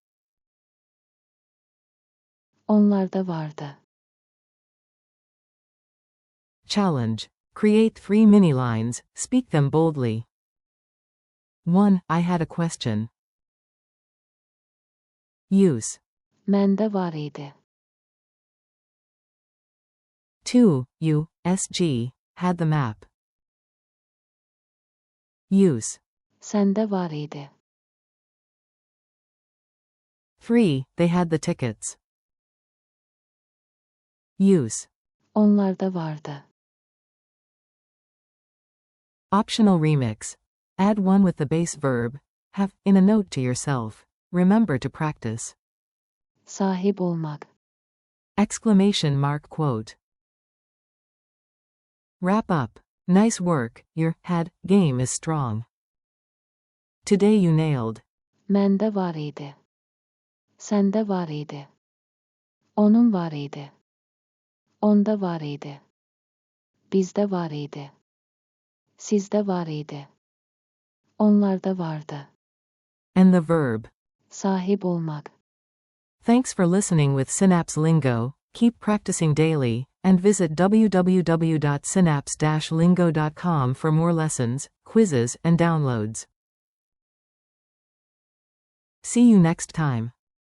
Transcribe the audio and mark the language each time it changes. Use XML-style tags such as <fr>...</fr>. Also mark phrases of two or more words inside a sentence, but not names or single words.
<tr>Onlarda vardı.</tr> <en>Challenge. Create 3 mini lines, speak them boldly. 1. I had a question. Use.</en> <tr>Mende var idi.</tr> <en>2. You, SG, had the map. Use.</en> <tr>Sende var idi.</tr> <en>3. They had the tickets. Use.</en> <tr>Onlarda vardı.</tr> <en>Optional remix. Add one with the base verb, have, in a note to yourself. Remember to practice.</en> <tr>Sahip olmak.</tr> <en>Exclamation mark quote. Wrap up. Nice work, your had game is strong. Today you nailed.</en> <tr>Mende var idi. Sende var idi. Onun var idi. Onda var idi. Bizde var idi. Sizde var idi. Onlarda vardı.</tr> <en>And the verb.</en> <tr>Sahip olmak.</tr> <en>Thanks for listening with Synapse Lingo. Keep practicing daily, and visit www.synapse-lingo.com for more lessons, quizzes, and downloads. See you next time.</en>